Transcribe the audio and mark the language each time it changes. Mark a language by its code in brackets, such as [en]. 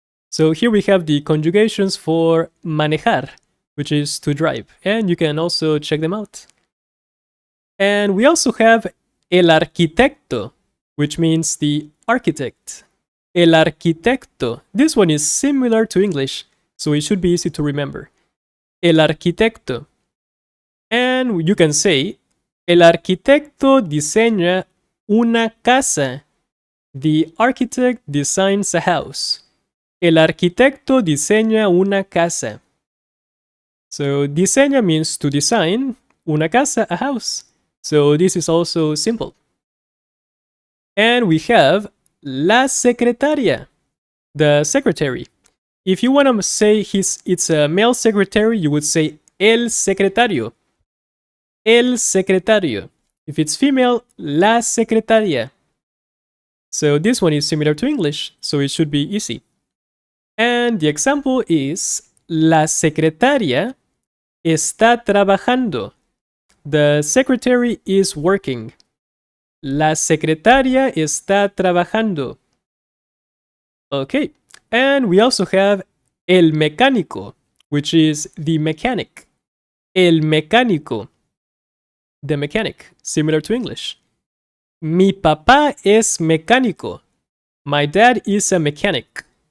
[en] So here we have the conjugations for manejar, which is to drive, and you can also check them out. And we also have el arquitecto, which means the architect. El arquitecto. This one is similar to English, so it should be easy to remember. [es] El arquitecto. [en] And you can say, [es] el arquitecto diseña una casa. [en] The architect designs a house. [es] El arquitecto diseña una casa. [en] So diseña means to design, una casa, a house. So this is also simple. And we have la secretaria, the secretary. If you want to say it's a male secretary, you would say el secretario. El secretario. If it's female, la secretaria. So this one is similar to English, so it should be easy. And the example is, [es] la secretaria está trabajando. [en] The secretary is working. [es] La secretaria está trabajando. [en] Okay, and we also have el mecánico, which is the mechanic. El mecánico. The mechanic, similar to English. [es] Mi papá es mecánico. [en] My dad is a mechanic.